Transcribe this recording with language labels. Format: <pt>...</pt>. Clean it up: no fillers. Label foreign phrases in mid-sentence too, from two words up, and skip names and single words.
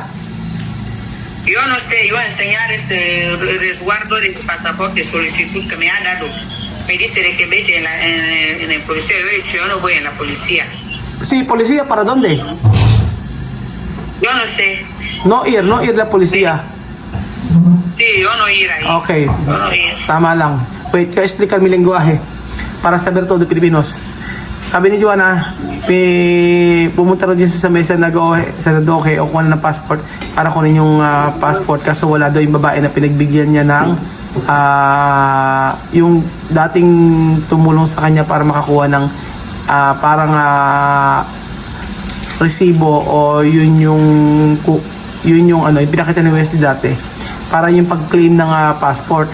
<es>Yo no sé, yo voy a enseñar este resguardo de pasaporte, solicitud que me ha dado. Me dice de que vete en el policía. Yo he dicho, yo no voy en la policía. Sí, policía, ¿para dónde? Yo no sé. No ir la policía. Sí, yo no ir ahí. Okay, Yo no ir.</es> <tl>tama lang.</tl> <es>Wait, ko explicar mi lengguwahe para saber todo de Pilipinos.</es> <tl>Sabi ni Joanna, pumunta rin dyan sa mesa na Senadoje o kuha ng passport para kunin yung passport kaso wala daw yung babae na pinagbigyan niya ng yung dating tumulong sa kanya para makakuha ng parang resibo o yun yung ano, yung pinakita ni Wesley dati para yung pag-claim ng passport.</tl>